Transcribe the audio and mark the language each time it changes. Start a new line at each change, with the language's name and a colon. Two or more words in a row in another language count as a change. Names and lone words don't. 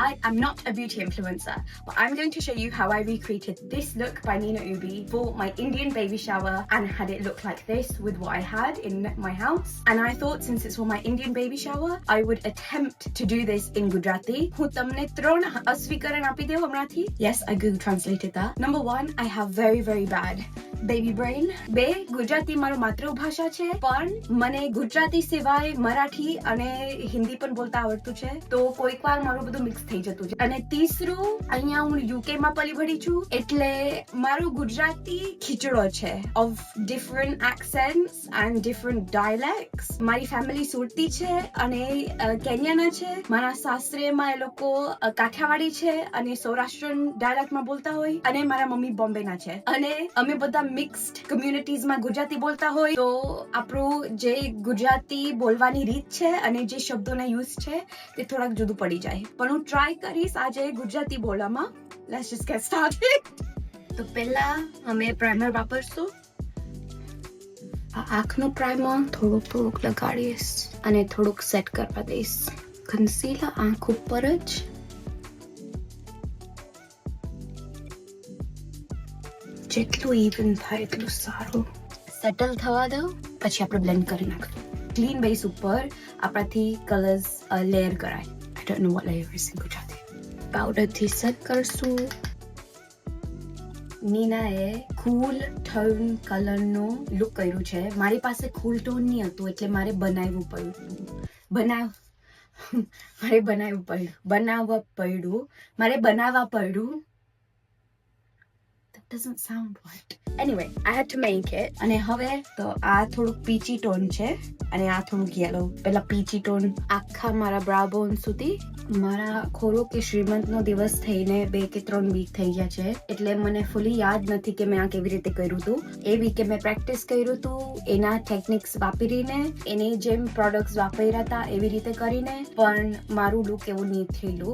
English: side, I'm not a beauty influencer, but I'm going to show you how I recreated this look by Nina Ubi for my Indian baby shower and had it look like this with what I had in my house. And I thought since it's for my Indian baby shower, I would attempt to do this in Gujarati.
Gujarati: હું તમને ત્રણ અસ્વીકરણ આપી દેવ હમણાંથી.
English: Yes, I Google translated that. Number one, I have very, very bad baby brain.
Gujarati: બે, ગુજરાતી મારો માતૃભાષા છે, પણ મને ગુજરાતી સિવાય મરાઠી અને હિન્દી પણ બોલતા આવડતું છે, તો કોઈક વાર મારું બધું મિક્સ થઈ જતું છે. અને તીસરું, અહીંયા હું યુકે માં પલી ભળી છું, એટલે મારું ગુજરાતી ખીચડો છે
English: of different accents and different dialects.
Gujarati: મારી ફેમિલી સુરતી છે અને કેન્યાના છે. મારા સાસરેમાં એ લોકો કાઠિયાવાડી છે અને સૌરાષ્ટ્રન ડાયલેક્ટમાં બોલતા હોય, અને મારા મમ્મી બોમ્બેના છે, અને અમે બધા
English: mixed communitiesમાં
Gujarati: ગુજરાતી બોલતા હોય, તો આપણું જે ગુજરાતી બોલવાની રીત છે અને જે શબ્દોના યુઝ છે તે થોડાક જુદું પડી જાય. પણ હું ટ્રાય કરીશ આજે ગુજરાતી બોલવામાં.
English: Let's just get started.
Gujarati: તો પહેલા અમે પ્રાઇમર વાપરશું. આ આંખનું પ્રાઇમર થોડુંક લગાડીશ અને થોડુંક સેટ કરવા દઈશ. કન્સીલર આંખ ઉપર જ. જેટલું ઇવન થાય એટલું સારું. સેટલ થવા દો, પછી આપણે બ્લેન્ડ કરી નાખશું.
English: clean base
Gujarati: ઉપર આપણાથી કલર્સ લેયર કરાય.
English: I don't know what layer is in Gujarati.
Gujarati: પાવડરથી સેટ કરશું. નીનાએ
English: cool tone colourનો
Gujarati: લુક કર્યું છે. મારી પાસે
English: cool tone
Gujarati: નહીં હતું, એટલે મારે બનાવવા પડ્યું.
English: That doesn't sound right. Anyway, I had to make it.
Gujarati: અને હવે તો આ થોડુંક
English: peachy tone
Gujarati: છે અને આ થોડુંક યેલો. પેલા
English: peachy tone
Gujarati: આખા મારા
English: brow bone
Gujarati: સુધી. મારા ખોરો કે શ્રીમંતનો દિવસ થઈને 2 કે 3 વીક થઈ ગયા છે, એટલે મને ફૂલી યાદ નથી કે મેં આ કેવી રીતે કર્યું હતું. એ વીકે મેં પ્રેક્ટિસ કર્યું હતું, એના ટેકનિક્સ વાપરીને, એની જેમ પ્રોડક્ટ્સ વાપર્યા હતા એવી રીતે કરીને, પણ મારું લુક એવું નહીં થયેલું.